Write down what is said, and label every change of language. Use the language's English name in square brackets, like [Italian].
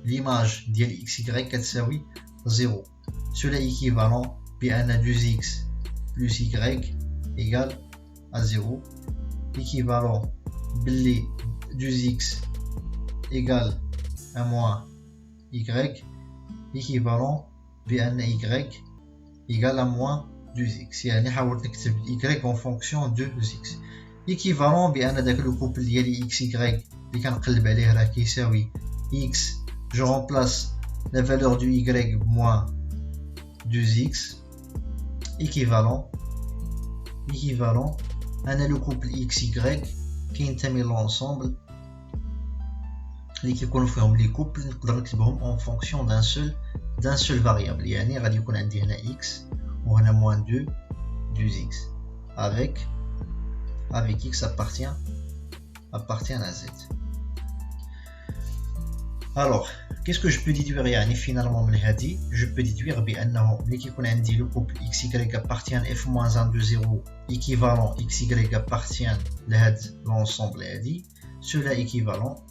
[French] l'image ديال x y كتساوي 0. cela équivalent بان 2x plus y égale à 0. équivalent بلي 2x égale à moins y, équivalent بأن y égale à moins 2x. [Arabic] يعني حاولت نكتب y [French] en fonction de 2x. [Arabic] équivalent بأن داك لو كوبل ديالي x y اللي كنقلب عليه راه كيساوي x. [French] je remplace la valeur du y moins 2x. [Arabic] équivalent أنا لو كوبل x y كينتمي للانسومبل اللي كيكونوا فيهم لي كوبل نقدر نكتبهم [French] en fonction d'un seul variable. [Arabic] يعني غادي يكون عندي هنا x وهنا moins 2x [French] avec x appartient à z. alors qu'est-ce que je peux déduire يعني finalement من هذه؟ je peux déduire بانه [Arabic] ملي كيكون عندي لو كوبل [French] x y appartient f moins 1 de 0 équivalent x y appartient لهاد l'ensemble هادي, cela équivalent.